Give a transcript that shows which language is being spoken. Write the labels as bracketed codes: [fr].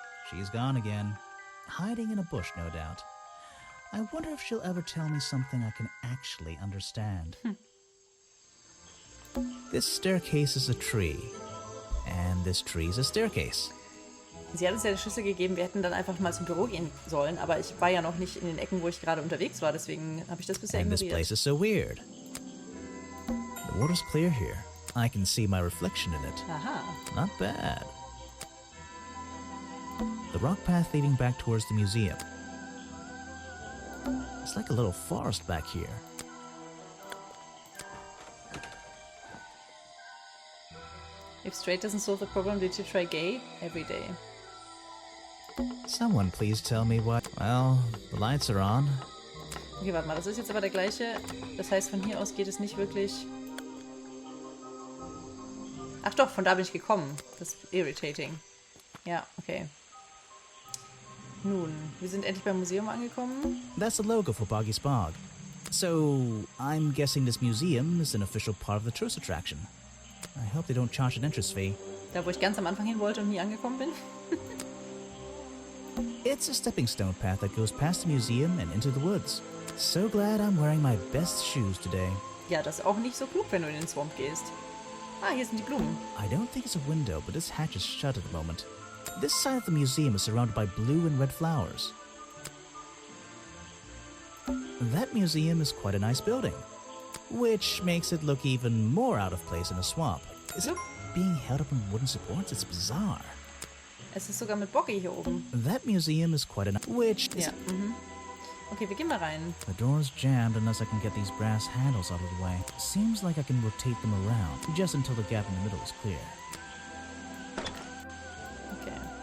[en] She's gone again. Hiding in a bush, no doubt. I wonder if she'll ever tell me something I can actually understand. This staircase is a tree. And this tree is a staircase. [de] Sie hat uns ja die Schlüssel gegeben, wir hätten dann einfach mal zum Büro gehen sollen, aber ich war ja noch nicht in den Ecken, wo ich gerade unterwegs war, deswegen habe ich das bisher [en] And this [de] ignoriert. [en] place is so weird. The water's clear here. I can see my reflection in it. Aha. Not bad. The rock path leading back towards the museum. It's like a little forest back here. If straight doesn't solve the problem, did you try gay? Every day. Someone please tell me what... Well, the lights are on. [de] Okay, warte mal, das ist jetzt aber der gleiche. Das heißt, von hier aus geht es nicht wirklich... Ach doch, von da bin ich gekommen. Das ist [en] irritating. [de] Ja, okay. Nun, wir sind endlich beim Museum angekommen. [en] That's the logo for Boggy's Bog. So, I'm guessing this museum is an official part of the tourist attraction. I hope they don't charge an entrance fee. [de] Da, wo ich ganz am Anfang hin wollte und nie angekommen bin. [en] It's a stepping stone path that goes past the museum and into the woods. So glad I'm wearing my best shoes today. [de] Ja, das ist auch nicht so klug, wenn du in den Swamp gehst. Ah, hier sind die Blumen. [en] I don't think it's a window, but this hatch is shut at the moment. This side of the museum is surrounded by blue and red flowers. That museum is quite a nice building, which makes it look even more out of place in a swamp. Is it being held up on wooden supports? It's bizarre. [de] Es ist sogar mit Boggy hier oben. [en] That museum is quite a nice... Which is... [de] Ja, Okay, wir gehen mal rein. [en] The door's jammed unless I can get these brass handles out of the way. Seems like I can rotate them around, just until the gap in the middle is clear. Okay.